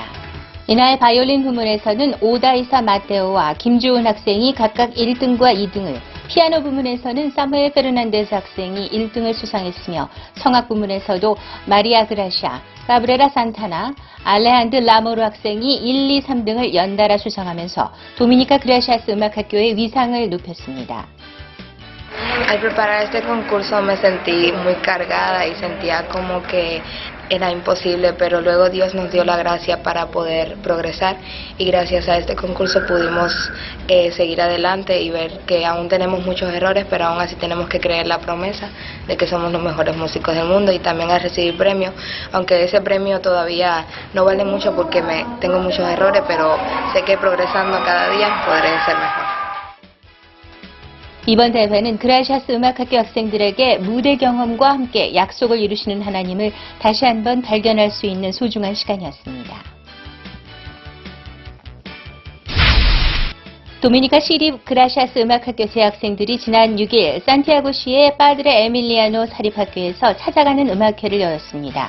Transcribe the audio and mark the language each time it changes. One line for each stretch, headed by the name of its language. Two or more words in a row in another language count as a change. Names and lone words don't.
Korean: 이날 바이올린 부문에서는 오다이사 마테오와 김주훈 학생이 각각 1등과 2등을, 피아노 부문에서는 사무엘 페르난데스 학생이 1등을 수상했으며 성악 부문에서도 마리아 그라시아, 가브레라 산타나, 알레한드 라모르 학생이 1, 2, 3등을 연달아 수상하면서 도미니카 그라시아스 음악학교의 위상을 높였습니다.
Spanish: Al preparar este concurso me sentí muy cargada y sentía como que era imposible, pero luego Dios nos dio la gracia para poder progresar y gracias a este concurso pudimos seguir adelante y ver que aún tenemos muchos errores, pero aún así tenemos que creer la promesa de que somos los mejores músicos del mundo y también al recibir premios, aunque ese premio todavía no vale mucho porque tengo muchos errores, pero sé que progresando cada día podré ser mejor.
Korean: 이번 대회는 그라시아스 음악학교 학생들에게 무대 경험과 함께 약속을 이루시는 하나님을 다시 한번 발견할 수 있는 소중한 시간이었습니다. 도미니카 시립 그라시아스 음악학교 재학생들이 지난 6일 산티아고시의 파드레 에밀리아노 사립학교에서 찾아가는 음악회를 열었습니다.